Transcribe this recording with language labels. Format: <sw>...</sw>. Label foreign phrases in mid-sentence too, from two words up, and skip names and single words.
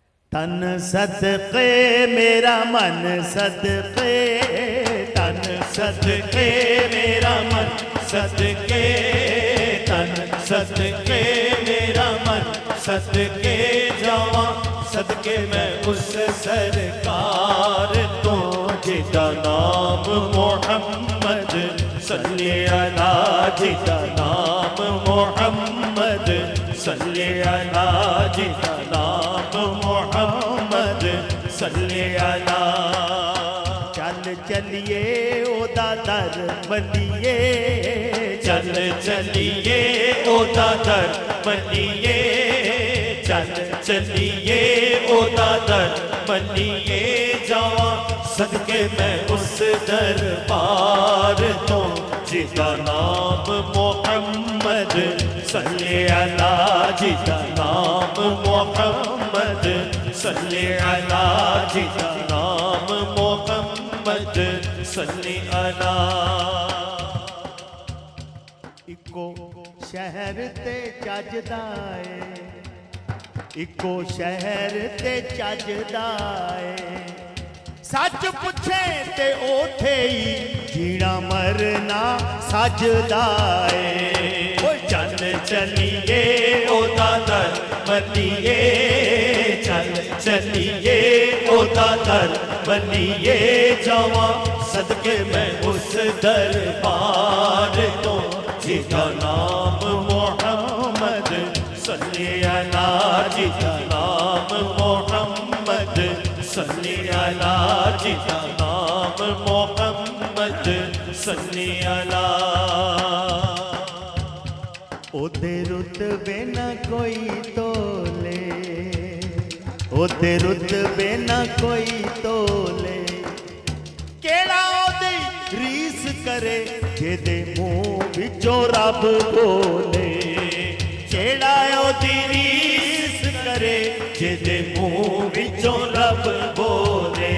<pa>تن صدقے میرا من صدقے، تن صدقے میرا من صدقے، تن صدقے میرا من صدقے جاوا، صدقے میں اس سرکار تو جیدا نام محمد</pa> <ar>صل على,</ar> <pa>جیدا نام محمد</pa> <ar>صل على,</ar> <pa>جیدا نام محمد</pa> <ar>صل على.</ar> <pa>چل چلیے اودا در بلیے، چل چلیے اودا در بلیے، چل چلیے اودا در بلیے جاوا، صدقے میں اس دربار تو جیدا نام محمد</pa> <ar>صل على,</ar> <pa>جیدا نام محمد</pa> <ar>صل على,</ar> <pa>جیدا نام محمد</pa> <ar>صل على.</ar> <pa>اکو شہر تے چجدا ہے، اکو شہر تے چجدا ہے، سچ پچھے تے اوتھے ہی جینا مرنا سجدا ہے. چل چلیے اودا در بلیے، چل چلیے اودا در بلیے جاوا، صدقے میں اس دربار تو جیدا نام محمد</pa> <ar>صل على,</ar> <pa>جیدا نام محمد</pa> <ar>صل على,</ar> <pa>جیدا نام محمد</pa> <ar>صل على.</ar> <pa>اودے رتبے نہ کوئی تولے، اودے رتبے نہ کوئی تولے، کیڑا اودی ریس کرے جیدے منہ وچوں رب بولے، کیڑا اودی ریس کرے جیدے منہ وچوں رب بولے.</pa>